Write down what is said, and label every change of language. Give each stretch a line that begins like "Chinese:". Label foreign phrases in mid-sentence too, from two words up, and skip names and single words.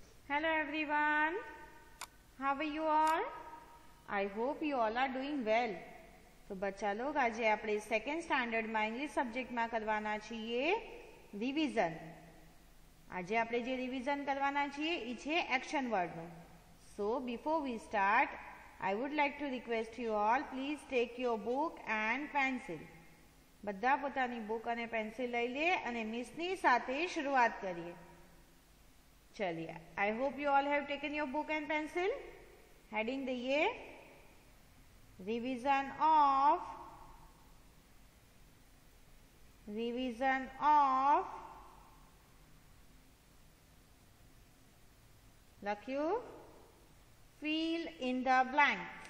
English: Hello everyone, how are you all? I hope you all are doing well.
Hindi: तो बच्चा लोग
Gujarati: आज આપણે સેકન્ડ સ્ટાન્ડર્ડમાં ઇંગ્લિશ સબ્જેક્ટમાં કરવાના છીએ રિવિઝન. આજે આપણે જે રિવિઝન કરવાના છીએ એ છે એક્શન વર્ડનું.
English: So before we start I would like to request you all, please take your book and pencil.
Gujarati: બધા પોતાની બુક અને પેન્સિલ લઈ લે અને મિસની સાથે શરૂઆત કરીએ.
Hindi: चलिए,
English: I hope you all have taken your book and pencil. Heading the year revision of લખ્યું fill in the blank.